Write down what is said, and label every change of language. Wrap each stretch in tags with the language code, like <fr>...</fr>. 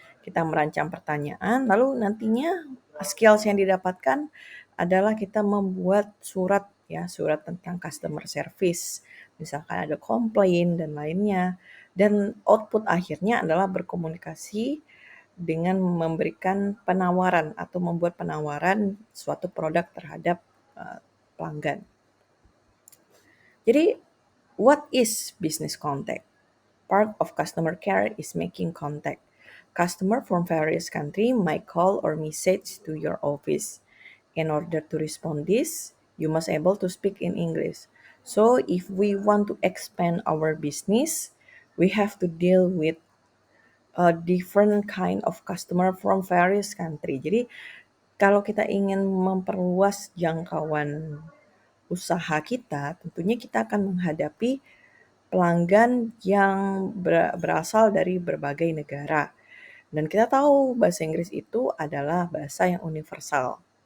<id>Kita merancang pertanyaan, lalu nantinya skills yang didapatkan adalah kita membuat surat ya, surat tentang customer service. Misalkan ada komplain dan lainnya. Dan output akhirnya adalah berkomunikasi dengan memberikan penawaran atau membuat penawaran suatu produk terhadap pelanggan.</id> <en>Jadi, what is business contact? Part of customer care is making contact. Customer from various country might call or message to your office. In order to respond this, you must able to speak in English. So if we want to expand our business, we have to deal with a different kind of customer from various country.</en> <id>Jadi kalau kita ingin memperluas jangkauan usaha kita, tentunya kita akan menghadapi pelanggan yang berasal dari berbagai negara. Dan kita tahu bahasa Inggris itu adalah bahasa yang universal.</id>